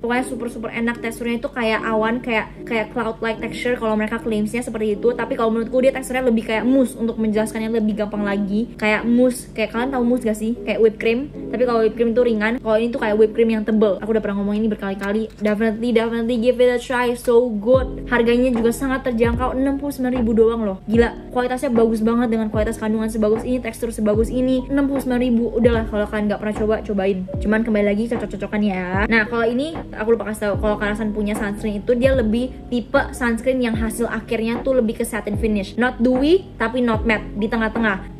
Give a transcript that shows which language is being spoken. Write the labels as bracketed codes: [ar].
[id] Pokoknya super enak. Teksturnya itu kayak awan, kayak cloud like texture kalau mereka claimsnya seperti itu. Tapi kalau menurutku dia teksturnya lebih kayak mousse. Untuk menjelaskannya lebih gampang lagi, kayak mousse. Kayak kalian tahu mousse gak sih? Kayak whipped cream. Tapi kalau whipped cream itu ringan, kalau ini tuh kayak whipped cream yang tebel. Aku udah pernah ngomong ini berkali-kali. [en] Definitely give it a try, so good. [id] Harganya juga sangat terjangkau, 69.000 doang loh. Gila, kualitasnya bagus banget dengan kualitas kandungan sebagus ini, tekstur sebagus ini. 69.000, udahlah kalau kalian nggak pernah coba, cobain. Cuman kembali lagi cocok-cocokan ya. Nah kalau ini aku lupa kasih tahu, kalau Kalasan punya sunscreen itu dia lebih tipe sunscreen yang hasil akhirnya tuh lebih ke satin finish, not dewy tapi not matte, di tengah-tengah.